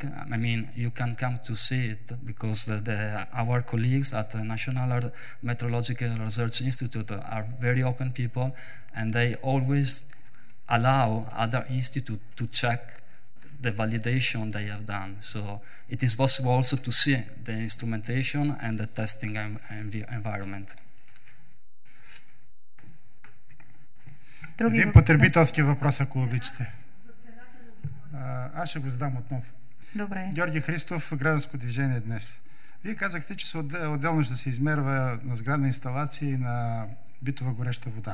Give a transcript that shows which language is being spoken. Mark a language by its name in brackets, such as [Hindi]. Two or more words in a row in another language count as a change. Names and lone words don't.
[English] I mean, you can come to see it, because our colleagues at the National Meteorological Research Institute are very open people, and they always allow other institutes to check the validation they have done. So it is possible also to see the instrumentation and the testing environment. [Bulgarian] Един потребителски въпрос, ако обичате. Аз ще го задам отново. Добре. Георги Христов, Гражданско движение днес. Вие казахте, че се отделно ще се измерва на сградна инсталация и на битова гореща вода.